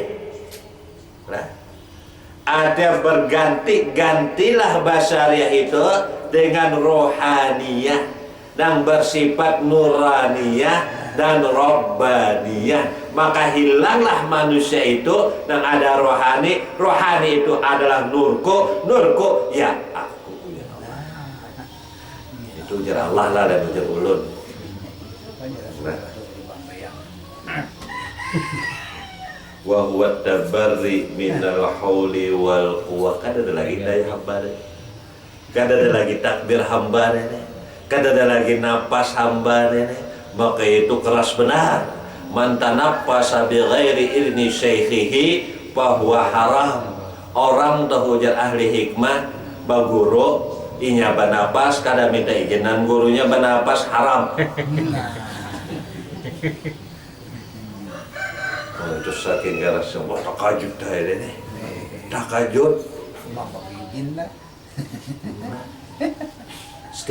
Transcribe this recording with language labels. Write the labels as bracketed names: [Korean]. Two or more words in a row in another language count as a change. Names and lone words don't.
[Indonesian] Nah, ada berganti-gantilah basariah itu dengan rohaniyah dan bersifat nuraniyah dan robbaniyah. Maka hilanglah manusia itu dan ada rohani. Rohani itu adalah nurku. Nurku ya aku punya Allah. [Banjar] Itu ujar Allah lah dan ujar ulun. Nah. [Arabic] وهو تبري من الحول والقوة. [Banjar] Kada ada lagi daya hamba, kada ada lagi takbir hamba, kada ada lagi napas hamba. Maka itu keras benar. [Arabic] من تنفس بغير علم شيخه فهو حرام. [Banjar] Orang tahu ujar ahli hikmah baguru inya banapas kada minta izinan gurunya banapas haram. Itu saking garas semua takajud dah ini, takajud.